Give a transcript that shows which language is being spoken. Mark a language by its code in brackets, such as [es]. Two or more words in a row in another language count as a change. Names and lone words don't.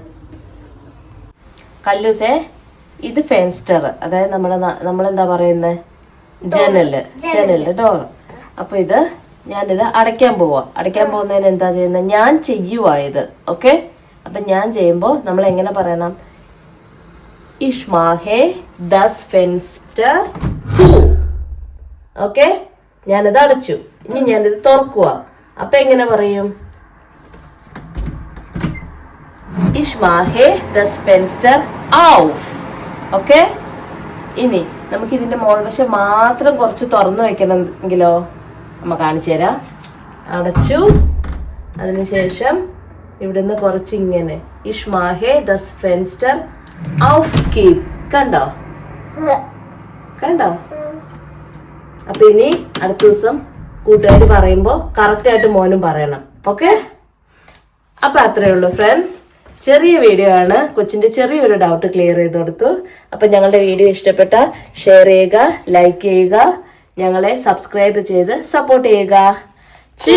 [ml] കല്ലൂസേ, ഇത് ഫെൻസ്റ്റർ, അതായത് നമ്മളെന്താ പറയുന്നത്, ജനല് ഡോർ. അപ്പൊ ഞാനിത് അടയ്ക്കാൻ പോകുന്നതിന് എന്താ ചെയ്യുന്നത്, ഞാൻ ചെയ്യുവാ ഇത്. ഓക്കെ, അപ്പൊ ഞാൻ ചെയ്യുമ്പോ നമ്മൾ എങ്ങനെ പറയണം? [de] Ich mache das Fenster zu. [ml] ഓക്കെ, ഞാനിത് അടച്ചു, ഇനി ഞാനിത് തുറക്കുക. അപ്പൊ എങ്ങനെ പറയും? [de] Ich mache das Fenster auf. [ml] ഓക്കെ, ഇനി നമുക്ക് ഇതിന്റെ മോൾവശം മാത്രം കുറച്ച് തുറന്നു വെക്കണമെങ്കിലോ? അമ്മ കാണിച്ചു തരാം. അടച്ചു, അതിനുശേഷം ഇവിടുന്ന് കുറച്ച് ഇങ്ങനെ [de] Ich mache das Fenster aufgeben. [ml] കണ്ടോ? അപ്പൊ ഇനി അടുത്ത ദിവസം കൂട്ടുകാർ പറയുമ്പോ കറക്റ്റ് ആയിട്ട് മോനും പറയണം. ഓക്കെ, അപ്പൊ അത്രേ ഉള്ളൂ ഫ്രണ്ട്സ്. ചെറിയ വീഡിയോ ആണ്, കൊച്ചിന്റെ ചെറിയൊരു [en] doubt clear [ml] ചെയ്ത് കൊടുത്തു. അപ്പൊ ഞങ്ങളുടെ വീഡിയോ ഇഷ്ടപ്പെട്ട ഷെയർ ചെയ്യുക, ലൈക്ക് ചെയ്യുക, ഞങ്ങളെ സബ്സ്ക്രൈബ് ചെയ്ത് സപ്പോർട്ട് ചെയ്യുക.